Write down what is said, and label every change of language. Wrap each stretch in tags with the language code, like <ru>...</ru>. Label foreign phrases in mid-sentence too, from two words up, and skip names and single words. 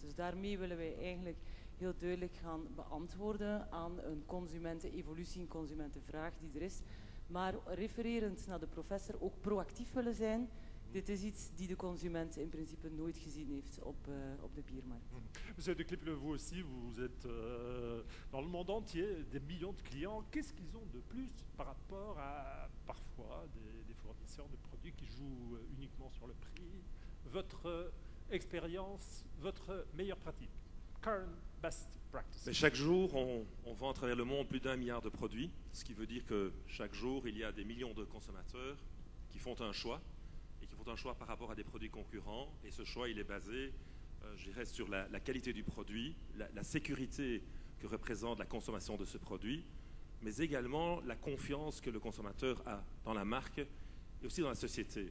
<nl>Dus daarmee willen wij eigenlijk heel duidelijk gaan beantwoorden aan een consumentenevolutie, een consumentenvraag die er is. Maar refererend naar de professor ook proactief willen zijn. Dit is iets die de consument in principe nooit gezien heeft op de biermarkt.</nl> <fr>Monsieur de Klippel, vous aussi, vous êtes dans le monde entier, des millions de clients. Qu'est-ce qu'ils ont de plus par rapport à parfois des fournisseurs de produits qui jouent uniquement sur le prix? Votre expérience, votre meilleure pratique,</fr> <en>current best practice.</en> <fr>Mais chaque jour, on vend à travers le monde plus d'1 milliard de produits, ce qui veut dire que chaque jour, il y a des millions de consommateurs qui font un choix, et qui font un choix par rapport à des produits concurrents, et ce choix, il est basé, je dirais, sur la qualité du produit, la sécurité que représente la consommation de ce produit, mais également la confiance que le consommateur a dans la marque et aussi dans la société.</fr>